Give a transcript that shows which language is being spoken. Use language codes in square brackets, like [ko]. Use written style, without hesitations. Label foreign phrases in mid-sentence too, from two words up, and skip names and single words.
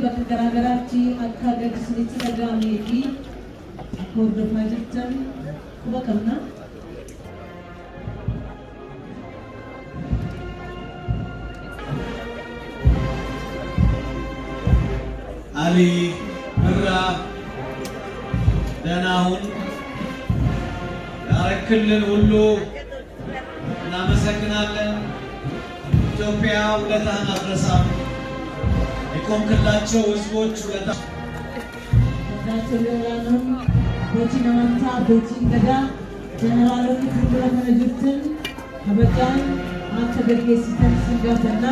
[om] bakka garaagaraatti akka agarsiisanitti dhagahamee fi hordofaa jirtan quba qabna. [am] Ali Birra ደህና ሁን ያረክልን ሁሉ እናመሰግናለን። ኢትዮጵያ ውለታህን አትረሳም። የቆምክላቸው ህዝቦች ውለታ [om] abbootiin amantaa, abbootiin gadaa, jeneraalonni fuuldura kana jirtan kabajaan akka gaggeessitan sin gaafanna.